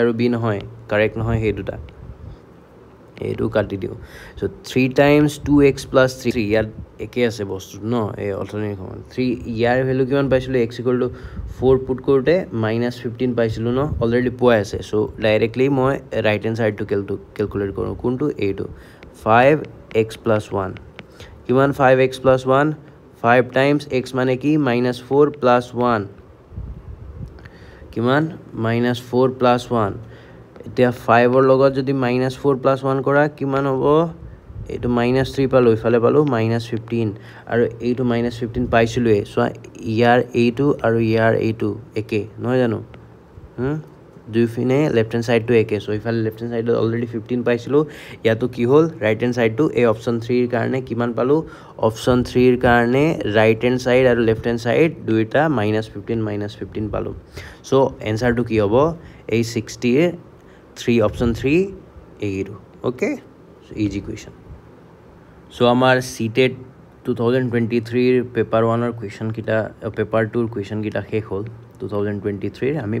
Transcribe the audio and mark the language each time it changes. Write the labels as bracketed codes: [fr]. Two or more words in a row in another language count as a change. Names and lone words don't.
[as] আৰু বি নহয় কাৰেক্ট নহয় হে দুটা এইটো কাটি দিও [en] so 3 times 2x + 3 [as] ইয়াত একে আছে বস্তু ন এই অল্টাৰনেট সমান 3 ইয়াৰ ভ্যালু কিমান পাইছিল x = 4 পুট কৰোতে -15 পাইছিল ন অলৰেডি পোৱা আছে সো ডাইৰেক্টলি মই [en] right hand side [as] টু ক্যালকুলেট কৰো কোনটো এইটো 5x + 1 কিমান 5x + 1 5 টাইমছ x মানে কি -4 + 1 কিমান -4 + 1 এতিয়া 5 ৰ লগত যদি -4 + 1 কৰা কিমান হ'ব এটো -3 পালো ইফালে পালো -15 আৰু এইটো -15 পাইছিলুৱে সো ইয়াৰ এইটো আৰু ইয়াৰ এইটো একে নহয় জানো দুই ফিনে [en] left hand side [as] টু একে সো ইফালে [en] left hand sideত [as] অলৰেডি 15 পাইছিলো ইয়াতো কি হ'ল [en] right hand side [as] টু এই অপচন 3 ৰ কাৰণে কিমান পালো অপচন 3 ৰ কাৰণে [en] right hand side [as] আৰু [en] left hand side [as] দুইটা -15 পালো সো এনসারটো কি হ'ব এই 60 এ 3 অপচন 3 এইটো [en] okay so easy question so [as] আমাৰ সিটেট 2023 ৰ পেপাৰ 1 ৰ কোৱেশ্চন কিটা পেপাৰ 2 ৰ কোৱেশ্চন কিটা শেষ হ'ল 2023 আমি